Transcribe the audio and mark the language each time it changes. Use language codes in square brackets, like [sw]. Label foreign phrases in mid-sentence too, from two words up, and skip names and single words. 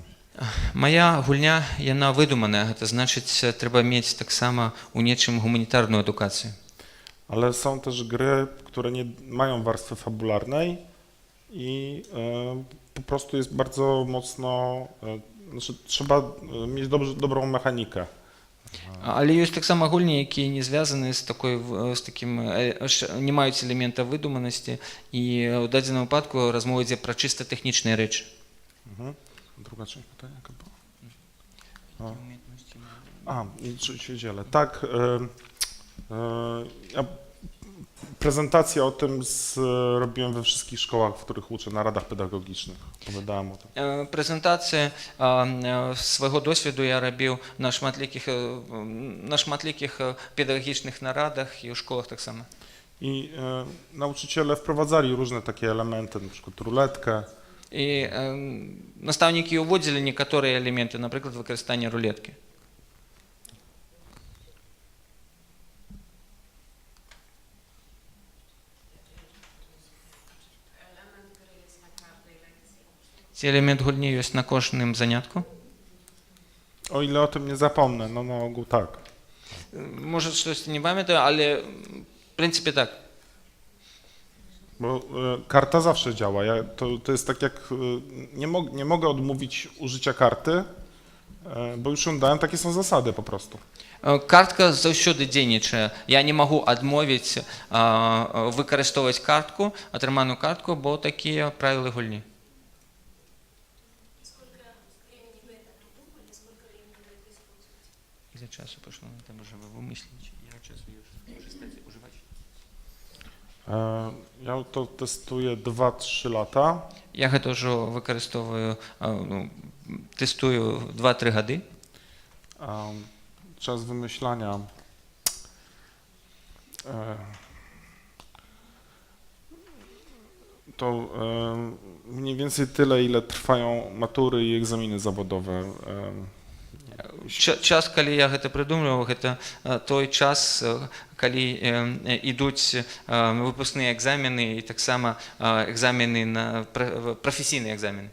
[be] Моя гульня, яна выдуманая, гэта значыць, трэба мець таксама у нечым гуманітарную адукацыю. [pl] Ale są też gry, które nie mają warstwy fabularnej i po prostu jest bardzo mocno, znaczy trzeba mieć dobrą mechanikę. [be] Але ёсць таксама гульні, якія не звязаны з такім, не маюць элемента выдуманасці, і ў дадзеным выпадку размова ідзе пра чыста тэхнічныя рэчы. [pl] Druga część pytania jaka była? I czy się dzielę. Tak, ja prezentację o tym robiłem we wszystkich szkołach, w których uczę, na radach pedagogicznych. Opowiadałem o tym. [be] Прэзентацыі свайго досведу я рабіў на шматлікіх педагагічных нарадах і ў школах таксама. [pl] I nauczyciele wprowadzali różne takie elementy, na przykład ruletkę. [be] І настаўнікі ўводзілі некаторыя элементы, напрыклад, выкарыстання рулеткі. Ці элемент гульні ёсць на кожным занятку? [pl] O ile o tym nie zapomnę, no na ogół tak. [be] Можа, штосьці не памятаю, але в прынцыпе так. [pl] Bo karta zawsze działa. To jest tak jak, nie mogę odmówić użycia karty, bo już ją dałem, takie są zasady po prostu. [be] Картка заўсёды дзейнічае. Я не магу адмовіць выкарыстоўваць картку, атрыманую картку, бо такія правілы гульні. [pl] Ile czasu poszło na to, żeby wymyślić, ile czasu już przestać używać? Ja to testuję 2-3 lata. [be] Я гэта ўжо выкарыстоўваю, тэстую 2-3 гады. [pl] Czas wymyślania to mniej więcej tyle, ile trwają matury i egzaminy zawodowe. [be] Час, калі я гэта прыдумліваў, гэта той час, калі ідуць выпускныя egzaminy i таксама [pl] egzaminy na profesjonalne egzaminy.